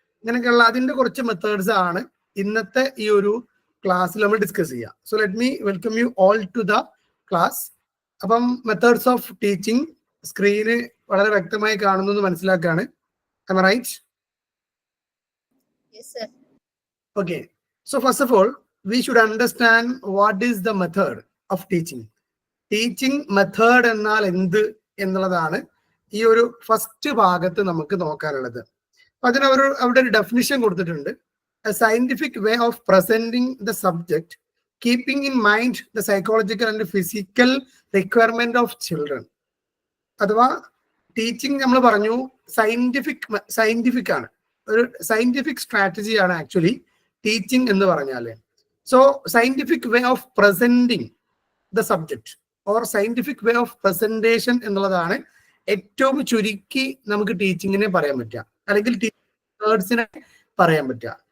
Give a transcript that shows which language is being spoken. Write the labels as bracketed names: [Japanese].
[Malayalam] ഇങ്ങനെയൊക്കെയുള്ള അതിൻ്റെ കുറച്ച് മെത്തേഡ്സ് ആണ് ഇന്നത്തെ ഈ ഒരു ക്ലാസ്സിൽ നമ്മൾ ഡിസ്കസ് ചെയ്യാം. [English] So let me welcome you all to the class. [Malayalam] അപ്പം മെത്തേഡ്സ് ഓഫ് ടീച്ചിങ് സ്ക്രീന് വളരെ വ്യക്തമായി കാണുന്നു എന്ന് മനസ്സിലാക്കുകയാണ്. [English] Am I right? Yes, sir. Okay. So first of all, we should understand what is the method of teaching. Teaching method [Malayalam] എന്നാൽ എന്ത് എന്നുള്ളതാണ് ഈ ഒരു ഫസ്റ്റ് ഭാഗത്ത് നമുക്ക് നോക്കാനുള്ളത്. അതിന് അവിടെ ഒരു ഡെഫിനിഷൻ കൊടുത്തിട്ടുണ്ട്. [English] A scientific way of presenting the subject, keeping in mind the psychological and physical requirement of children. [Malayalam] അഥവാ ടീച്ചിങ് നമ്മൾ പറഞ്ഞു സയന്റിഫിക് ആണ്, ഒരു സയന്റിഫിക് സ്ട്രാറ്റജിയാണ് ആക്ച്വലി ടീച്ചിങ് എന്ന് പറഞ്ഞാൽ. So scientific way of presenting the subject or scientific way of presentation എന്നുള്ളതാണ് ഏറ്റവും ചുരുക്കി നമുക്ക് ടീച്ചിങ്ങിനെ പറയാൻ പറ്റുക, അല്ലെങ്കിൽ ടീച്ചേഴ്സിനെ പറയാൻ പറ്റുക.